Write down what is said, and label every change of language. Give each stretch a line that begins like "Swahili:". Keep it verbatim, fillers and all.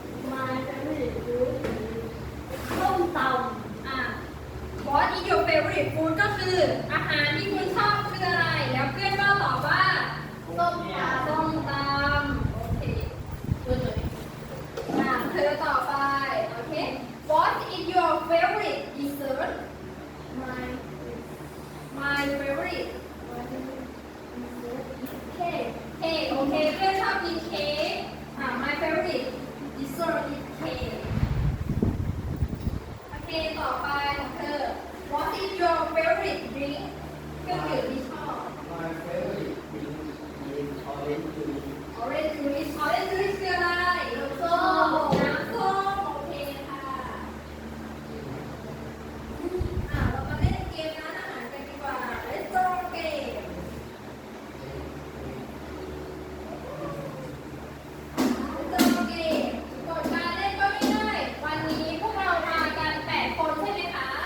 English: My favorite food is ส้มตำ
Thai: อ่ะ
English: What is your favorite food
Thai: ก็คืออาหารที่คุณชอบคืออะไร แล้วเพื่อนก็ตอบว่า ส้มตำ ส้มตำโอเคอ่ะเธอต่อไป โอเค
English: What is your favorite dessert? My My favorite my favorite dessert is cake. Cake
Thai: โอเค เพื่อนชอบกินเค้กอ่ะ
English: My favorite dessert is cake.
Thai: โอเค ต่อไปของเธอ
English: What is your favorite drink?
Thai: เครื่องดื่มที่ชอบ
English: My favorite drink is orange juice. Orange juice Orange juice
Thai: คืออะไร ส้ม น้ำส้มโอเคค่ะอ่ะเรามาเล่นเกมร้านอาหารกันดีกว่า
English: Let's go game
Thai: เจอเกมกดการเล่นก็ไม่ได้วันนี้พวกเรามากันแปดคนใช่ไหมคะ